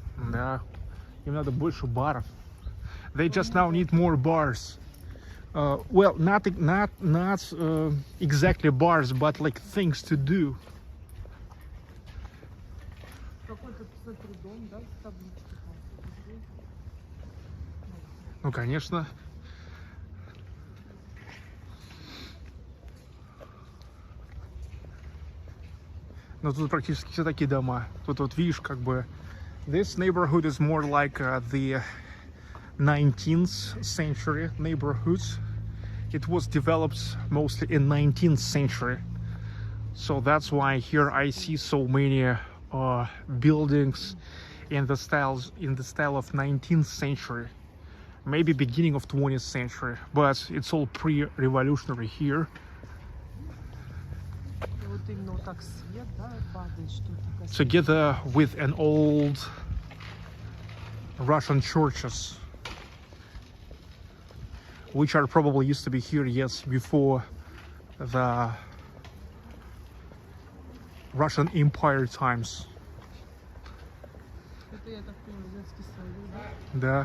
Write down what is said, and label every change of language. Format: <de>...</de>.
<ru>Да, им надо больше баров.</ru> <en>They just now need more bars. Well, not exactly bars, but like things to do.</en> <ru>Какой-то, смотри, дом, да, с табличкой там. Ну, конечно. Но тут практически все такие дома. Тут вот видишь, как бы,</ru> <en>this neighborhood is more like the 19th century neighborhoods. It was developed mostly in 19th century. So that's why here I see so many buildings in the style of 19th century. Maybe beginning of 20th century, but it's all pre-revolutionary here.</en> <ru>И вот именно вот так свет, да, падает, что-то.</ru> <en>Together with an old Russian churches, which are probably used to be here, yes, before the Russian Empire times.</en> <ru>Это, я так понимаю, детский садик, да?</ru>